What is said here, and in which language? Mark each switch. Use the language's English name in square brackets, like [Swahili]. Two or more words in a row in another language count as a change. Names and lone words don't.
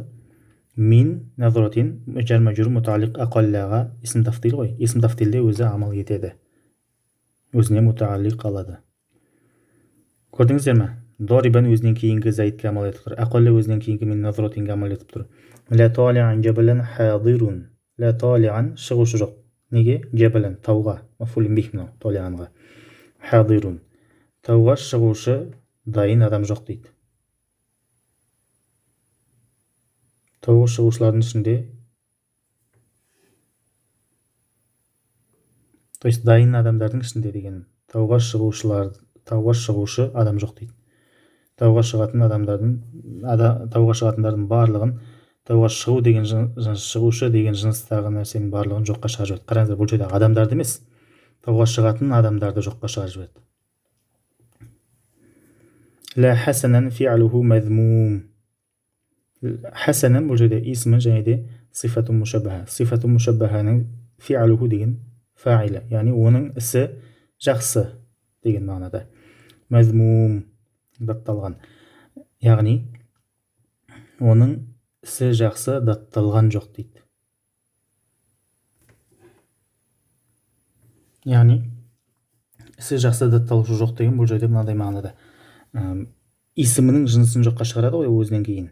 [Arabic] من نظرة [Kazakh] жар мәжрүр мутааллиқ әқаллаға [Arabic] اسم تفضيل [Kazakh] ғой. Исм тафтилде өзі амал етеді. Өзіне мутааллиқ алады. Көрдіңіздер ме? Дарибан өзінен кейінгі зайдке амал етіп тұр. Әқалла өзінен кейінгі мин назратинге амал етіп тұр. [Arabic] لا طالعا جبلا حاضر. لا طالعا [Kazakh] шығушы жоқ. Неге? Жабалан тауға. Мафулун бих мынау талианға. Хадирун. Тауға шығушы дайын адам жоқ дейді. тауға шығушылардың ішінде, [Russian] то есть [Kazakh] дайын адамдардың ішінде деген, тауға шығушы адам жоқ дейді. Тауға шығатындардың барлығын, тауға шығу деген шығушы деген жыныстағы нәрсенің барлығын жоққа шығарып жібереді. Қараңыздар, бұл жерде адамдарды емес, тауға шығатын адамдарды жоққа шығарып жібереді. [Arabic] لا حسنا فعله مذموم. [Kazakh] Хасанан бұл жерде исмі және де [Arabic] صفة مشبهة. [Kazakh] Сифату мушаббаханың фи'луху деген фаилі, яғни оның ісі жақсы деген мағынада. Мазмум датталған, яғни оның ісі жақсы датталған жоқ дейді. Яғни ісі жақсы датталушы жоқ деген бұл жерде мынандай мағынада, исімінің жынысын жоққа шығарады ғой өзінен кейін.